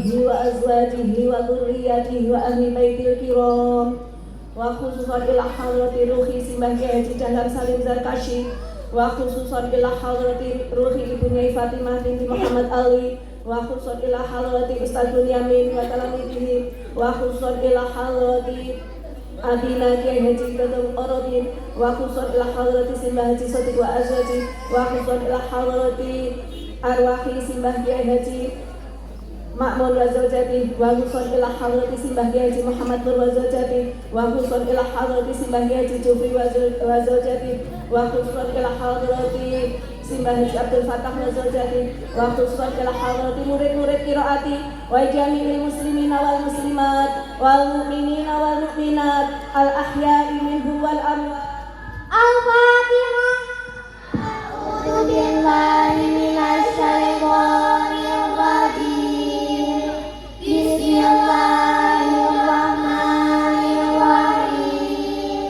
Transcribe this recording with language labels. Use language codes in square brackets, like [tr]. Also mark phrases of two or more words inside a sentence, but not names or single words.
[ar] وأزواجه وذريته وأهل بيت الكرام وخصوصا إلى حضرة روحي Simbah Kiai Haji Dahlan Salim Zarkashi وخصوصا إلى حضرة روحي Ibunya Fatimah binti Muhammad Ali وخصوصا إلى حضرة Ustaz Bunyamin وتلاميذه وخصوصا إلى حضرة Adina Kiai Haji Gadung Orodin wa khusus ila hadrati Simbah Haji Sotik wa Azwaji wa khusus ila hadrati arwahi Simbah Kiai Haji Makmun وزوجتي وخصوص إلى حضرة Simbah Kiai Haji Muhammad Nur وزوجتي وخصوص إلى حضرة Simbah Kiai Haji Jufri وزوجتي وخصوص إلى حضرة Simbah Haji Abdul Fatah وزوجتي وخصوص إلى حضرة murid-murid قراءتي وجميع المسلمين والمسلمات والمؤمنين والمؤمنات الأحياء منهم والأموات. Al-Fatihah. أعوذ بالله من الشيطان الرجيم. بسم الله الرحمن الرحيم.